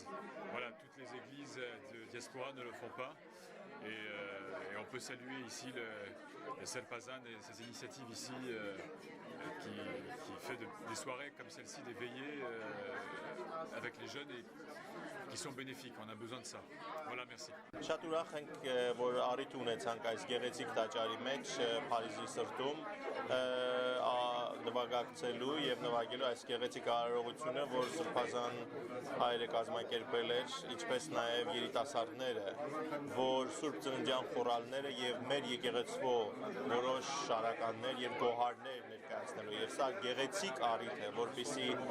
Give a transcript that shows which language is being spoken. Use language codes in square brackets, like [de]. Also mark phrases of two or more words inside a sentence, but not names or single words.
[fr] Voilà, toutes les églises de diaspora ne le font pas et on peut saluer ici le Selpazan et ses initiatives ici qui fait des soirées comme celle-ci, des veillées avec les jeunes et qui sont bénéfiques. On a besoin de ça. Voilà, merci. [hy] Շատ ուրախ ենք, որ առիթ ունեցանք այս գեղեցիկ տաճարի մեջ Փարիզի սրտում նվագակցելու եւ նվագելու այս գեղեցիկ արարողությունը, որ Սրբազան հայրը կազմակերպել էր, ինչպես նաեւ երիտասարդները, որ Սուրբ Ծննդյան խորհալները եւ մեր եկեղեցվո որոշ շարականներ եւ գոհարներ ներկայացնելու եւ սա գեղեցիկ առիթ է, որպեսզի